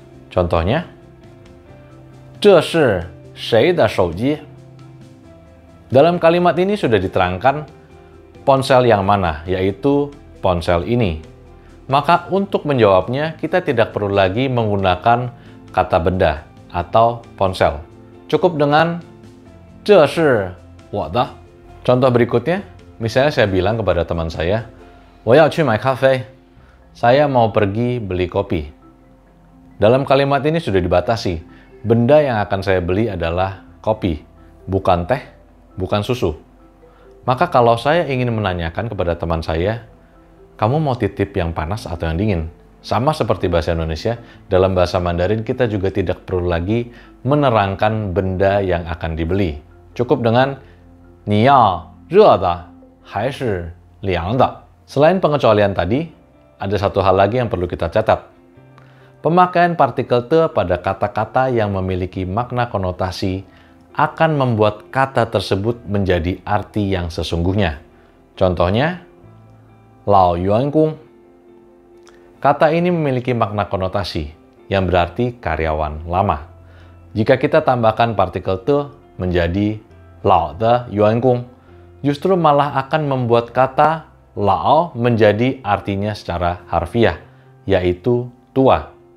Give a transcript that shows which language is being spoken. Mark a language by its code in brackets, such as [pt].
[id] Contohnya, [zh] 这是谁的手机? [id] Dalam kalimat ini sudah diterangkan ponsel yang mana, yaitu ponsel ini. Maka untuk menjawabnya, kita tidak perlu lagi menggunakan kata benda atau ponsel. Cukup dengan [zh] 这是我的. [id] Contoh berikutnya, misalnya saya bilang kepada teman saya, [zh] 我要去买咖啡. [id] Saya mau pergi beli kopi. Dalam kalimat ini sudah dibatasi. Benda yang akan saya beli adalah kopi, bukan teh, bukan susu. Maka kalau saya ingin menanyakan kepada teman saya, kamu mau titip yang panas atau yang dingin? Sama seperti bahasa Indonesia, dalam bahasa Mandarin kita juga tidak perlu lagi menerangkan benda yang akan dibeli. Cukup dengan [zh] 你要热的还是凉的? [id] Selain pengecualian tadi, ada satu hal lagi yang perlu kita catat. Pemakaian partikel te pada kata-kata yang memiliki makna konotasi akan membuat kata tersebut menjadi arti yang sesungguhnya. Contohnya, [zh] 老员工. [id] Kata ini memiliki makna konotasi yang berarti karyawan lama. Jika kita tambahkan partikel te menjadi [zh] 老的员工, [id] justru malah akan membuat kata 老 menjadi artinya secara harfiah, yaitu tua.